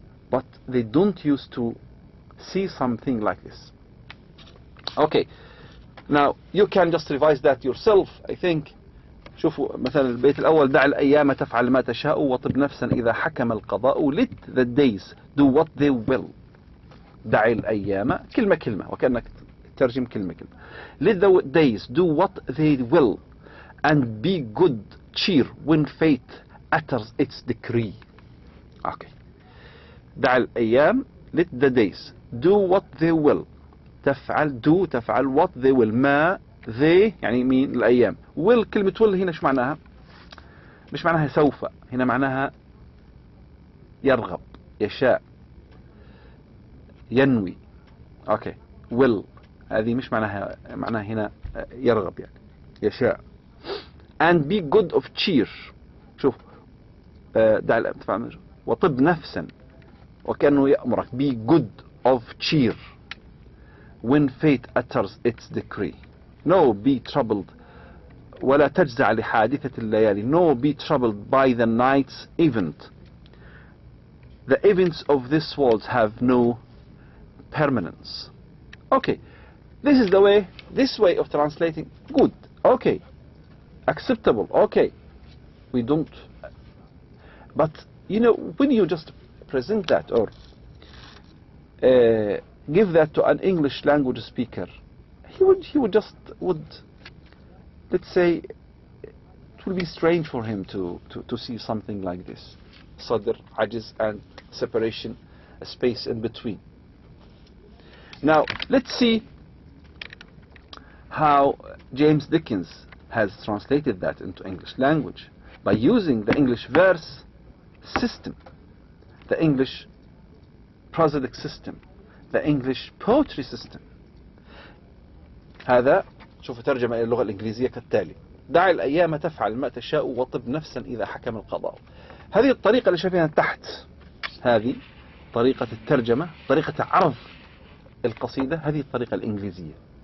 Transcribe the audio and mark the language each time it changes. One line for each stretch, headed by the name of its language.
English: But they don't used to see something like this. Okay, now you can just revise that yourself. I think
Arabic: شوفوا مثلا البيت الأول: دع الأيام تفعل ما تشاء وطب نفسا إذا حكم القضاء.
English: Let the days do what they will.
Arabic: دع الأيام كلمة كلمة، وكأنك تترجم كلمة كلمة.
English: Let the days do what they will and be good cheer when fate utters its decree. Okay.
Arabic: دع الأيام,
English: let the days do what they will.
Arabic: تفعل
English: what they will.
Arabic: ما they يعني مين؟ الأيام. will كلمة will هنا شو معناها؟ مش معناها سوف، هنا معناها يرغب، يشاء، ينوي. اوكي. will هذه مش معناها هنا يرغب يعني يشاء.
English: and be good of cheer.
Arabic: شوف دع الأيام وطب نفسا، وكأنه يأمرك
English: be good of cheer when fate utters its decree. No, be troubled
Arabic: ولا تجزع لحادثة الليالي.
English: No, be troubled by the night's event. The events of this world have no permanence. Okay, this is the way, this way of translating. Good, okay, acceptable, okay. We don't, but you know, when you just present that or give that to an English language speaker, he would let's say, it will be strange for him to see something like this. Sadr, ajiz, and separation, a space in between. Now, let's see how James Dickens has translated that into English language by using the English verse system, the English prosodic system, the English poetry system.
Arabic: هذا شوف ترجمة إلى اللغة الإنجليزية كالتالي: دع الأيام تفعل ما تشاء وطب نفسا إذا حكم القضاء. هذه الطريقة اللي شايفينها تحت، هذه طريقة الترجمة، طريقة عرض القصيدة، هذه الطريقة الإنجليزية.